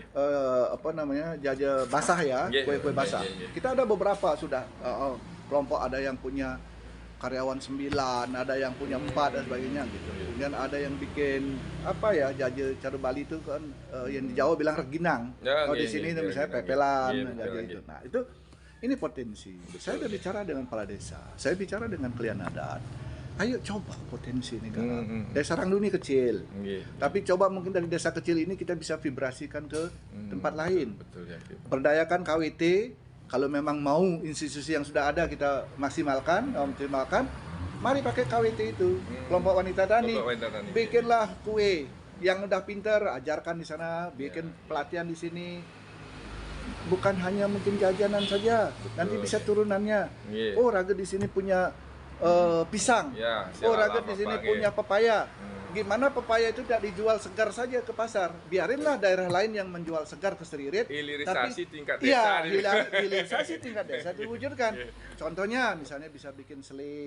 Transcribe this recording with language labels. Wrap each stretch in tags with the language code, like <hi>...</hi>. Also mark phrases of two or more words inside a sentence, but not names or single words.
<id>Apa namanya, jajan basah ya, Nggih, kue-kue basah. nggih. Kita ada beberapa sudah kelompok, ada yang punya karyawan 9, ada yang punya 4 dan sebagainya gitu. Kemudian ada yang bikin apa ya, jajan cara Bali itu kan yang di Jawa bilang reginang. Ya, Kalau di nggih, sini nggih, misalnya reginang, pepelan, nggih, jajan betul, itu. nggih. Nah, itu ini potensi. Saya sudah bicara dengan kepala desa, saya bicara dengan klien adat. Ayo coba potensi ini kan. Desa Rangdu ini kecil. Nggih. Tapi coba mungkin dari desa kecil ini kita bisa vibrasikan ke tempat lain. Betul ya. Berdayakan KWT, kalau memang mau institusi yang sudah ada kita maksimalkan, optimalkan, mari pakai KWT itu. Kelompok wanita tani, Kelompok wanita tani. bikinlah kue yang udah pinter, ajarkan di sana, bikin pelatihan di sini. Bukan hanya mungkin jajanan saja, nanti bisa turunannya. Nggih. Oh, Raga di sini punya pisang. Ya, Oh, silalah Raga di sini apa, punya nggih. pepaya. Gimana pepaya itu tidak dijual segar saja ke pasar? Biarinlah daerah lain yang menjual segar ke Seririt. Hilirisasi tingkat Iya, desa. hilirisasi tingkat desa diwujudkan. Contohnya misalnya bisa bikin seling,</id>